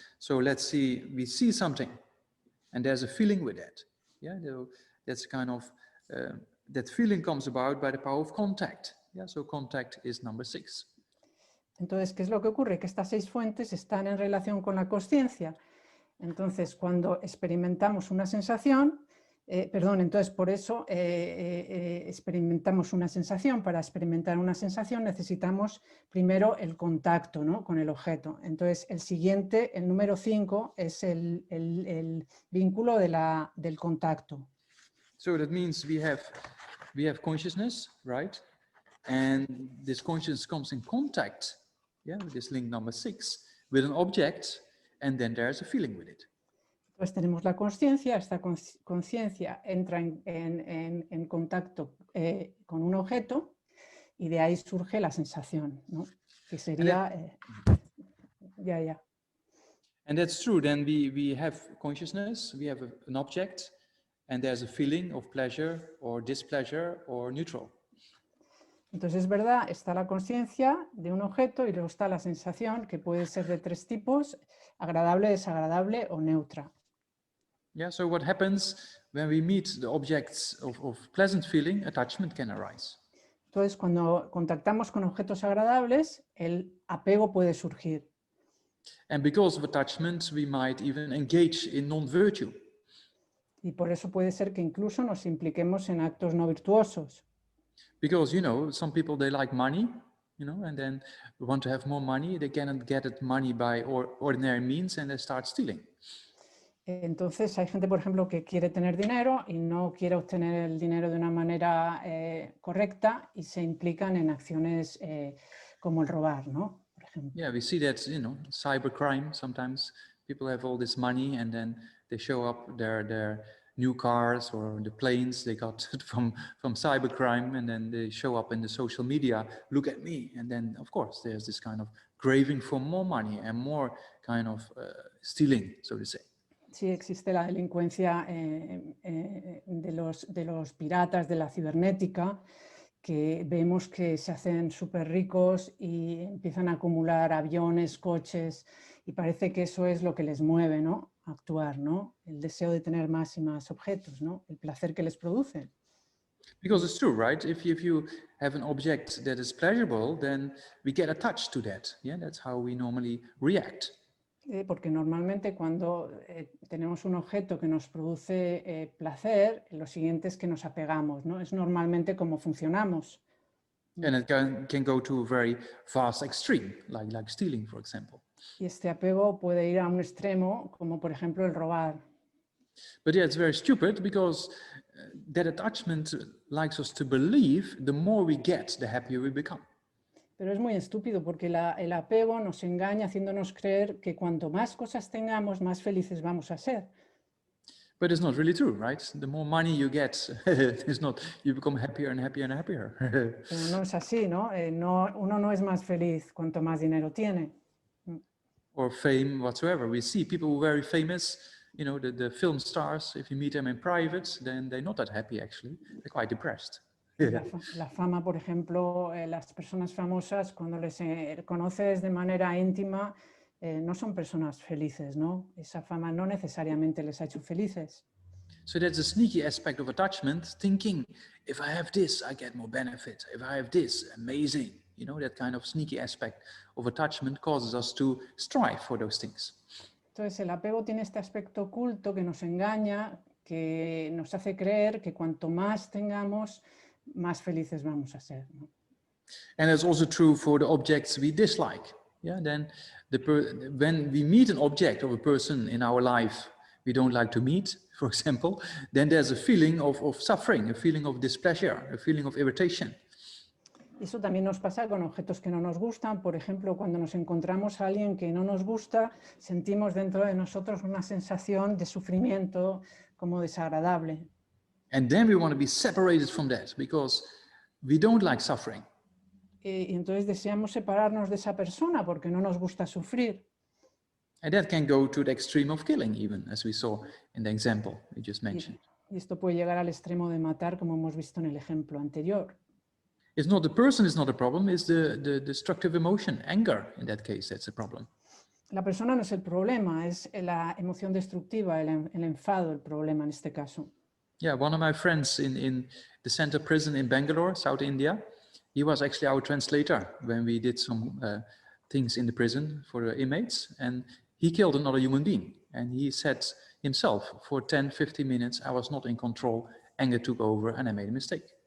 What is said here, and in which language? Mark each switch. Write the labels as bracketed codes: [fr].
[en] So let's see, we see something, and there's a feeling with that. Yeah, that's kind of, that feeling comes about by the power of contact. Yeah, so contact is number 6. [es] Entonces, ¿qué es lo que ocurre? Que estas 6 fuentes están en relación con la consciencia. Entonces, cuando experimentamos una sensación, entonces por eso experimentamos una sensación. Para experimentar una sensación necesitamos primero el contacto, ¿no? Con el objeto. Entonces, el siguiente, el número 5, es el vínculo del contacto. [en] So that means we have consciousness, right? And this consciousness comes in contact, with this link number 6, with an object, and then there's a feeling with it. [es] Pues tenemos la conciencia, esta conciencia entra en contacto con un objeto y de ahí surge la sensación, ¿no? Que sería... [en] And that's true, then we have consciousness, we have an object, and there's a feeling of pleasure or displeasure or neutral. [es] Entonces es verdad, está la conciencia de un objeto y luego está la sensación, que puede ser de 3 tipos, agradable, desagradable o neutra. [en] Yeah, so what happens when we meet the objects of pleasant feeling, attachment can arise. [es] Entonces cuando contactamos con objetos agradables, el apego puede surgir. [en] And because of attachment, we might even engage in non-virtue. [es] Y por eso puede ser que incluso nos impliquemos en actos no virtuosos. [en] Because, some people, they like money, and then want to have more money. They cannot get it money by ordinary means, and they start stealing. [es] Entonces hay gente, por ejemplo, que quiere tener dinero y no quiere obtener el dinero de una manera correcta y se implican en acciones como el robar, ¿no? Por ejemplo. [en] Yeah, we see that, cybercrime. Sometimes people have all this money and then they show up their new cars or the planes they got from cybercrime, and then they show up in the social media, look at me. And then, of course, there's this kind of craving for more money and more kind of stealing, so to say. [es] Sí, existe la delincuencia de los piratas, de la cibernética, que vemos que se hacen súper ricos y empiezan a acumular aviones, coches, y parece que eso es lo que les mueve, ¿no? A actuar, ¿no? El deseo de tener más y más objetos, ¿no? El placer que les produce. [en] Because it's true, right? If you have an object that is pleasurable, then we get attached to that. Yeah, that's how we normally react. [es] Porque normalmente cuando tenemos un objeto que nos produce placer, lo siguiente es que nos apegamos, ¿no? Es normalmente como funcionamos. [en] And it can go to a very fast extreme, like stealing, for example. [es] Y este apego puede ir a un extremo, como por ejemplo el robar. [en] But yeah, it's very stupid because that attachment likes us to believe the more we get, the happier we become. [es] Pero es muy estúpido porque el apego nos engaña haciéndonos creer que cuanto más cosas tengamos, más felices vamos a ser. [en] But it's not really true, right? The more money you get, it's not, you become happier and happier and happier. [es] Pero no es así, ¿no? Uno no es más feliz cuanto más dinero tiene. [en] Or fame whatsoever. We see people who are very famous, you know, the film stars, if you meet them in private, then they're not that happy actually. They're quite depressed. [es] La fama, por ejemplo, las personas famosas, cuando les conoces de manera íntima, no son personas felices, ¿no? Esa fama no necesariamente les ha hecho felices. [en] So that's a sneaky aspect of attachment, thinking, if I have this, I get more benefit. If I have this, amazing. You know, that kind of sneaky aspect of attachment causes us to strive for those things. [es] Entonces, el apego tiene este aspecto oculto que nos engaña, que nos hace creer que cuanto más tengamos, más felices vamos a ser, ¿no? [en] And that's also true for the objects we dislike. Yeah, then when we meet an object of a person in our life we don't like to meet, for example, then there's a feeling of suffering, a feeling of displeasure, a feeling of irritation. [es] Eso también nos pasa con objetos que no nos gustan. Por ejemplo, cuando nos encontramos a alguien que no nos gusta, sentimos dentro de nosotros una sensación de sufrimiento como desagradable. [en] And then we want to be separated from that because we don't like suffering. [es] Y entonces deseamos separarnos de esa persona porque no nos gusta sufrir. [en] And that can go to the extreme of killing even, as we saw in the example we just mentioned. [es] Y esto puede llegar al extremo de matar, como hemos visto en el ejemplo anterior. [en] It's not the person is not a problem, it's the destructive emotion, anger in that case, that's a problem. [es] La persona no es el problema, es la emoción destructiva, el enfado el problema en este caso. [en] Yeah, one of my friends in the center prison in Bangalore, South India, he was actually our translator when we did some things in the prison for the inmates, and he killed another human being. And he said himself, for 10-15 minutes, I was not in control, anger took over and I made a mistake.